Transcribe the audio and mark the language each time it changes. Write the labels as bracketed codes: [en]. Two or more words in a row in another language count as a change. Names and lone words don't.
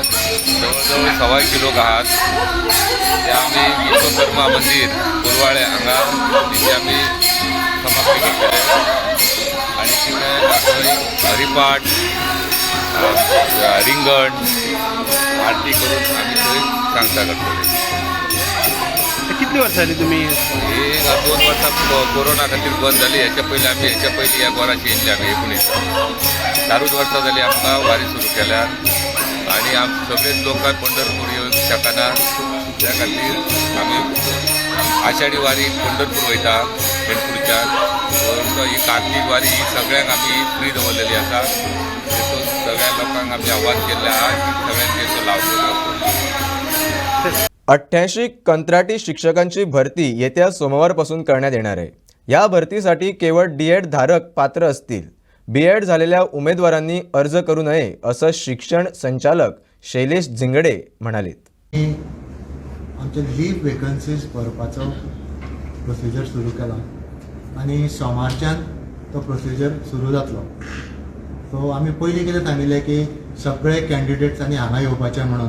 [mr] जवळजवळ 1.25 किलो घात ते आम्ही विश्वकर्मा मंदिर कुरवाळे हांगा तिथे आम्ही समाप्ती केले आणि तिथे हरिपाठ रिंगण आरती करून आम्ही [kok] थंय सांगता करतले. कितली वर्सां जाली तुम्ही? हे 2 वर्सां कोरोना खातीर बंद जाली. हेच्या पयलीं ह्या गोराची येयल्ली आमी 19 चारूच वर्सां जाली आमकां वारी सुरू केल्या आणि सगळेच लोक पंढरपूर येवंक शकना. त्या खातीर आमी आषाढी वारी पंढरपूर वयता पेडपूरच्या. ही कार्तिक वारी ही सगळ्यांक आमी फ्री दवरलेली आसा. तेतून सगळ्या लोकांक आमी आव्हान केल्लें आहा की सगळ्यांनी तेचो लाव घेवचो. [mr] 88 कंत्राटी शिक्षकांची भरती येत्या सोमवारपासून करण्यात येणार आहे. या भरतीसाठी केवळ डी.एड धारक पात्र असतील. बी.एड झालेल्या उमेदवारांनी अर्ज करू नये असं शिक्षण संचालक शैलेश झिंगडे म्हणालेत. [kok] आमचे [en] leave vacancies [kok] भरपाचो प्रोसिजर सुरू केला आणि सोमारच्यान तो प्रोसिजर सुरू जातलो. सो आमी पयलीं कितें सांगिल्लें की सगळे कॅन्डिडेट्सांनी हांगा येवपाचें म्हणून.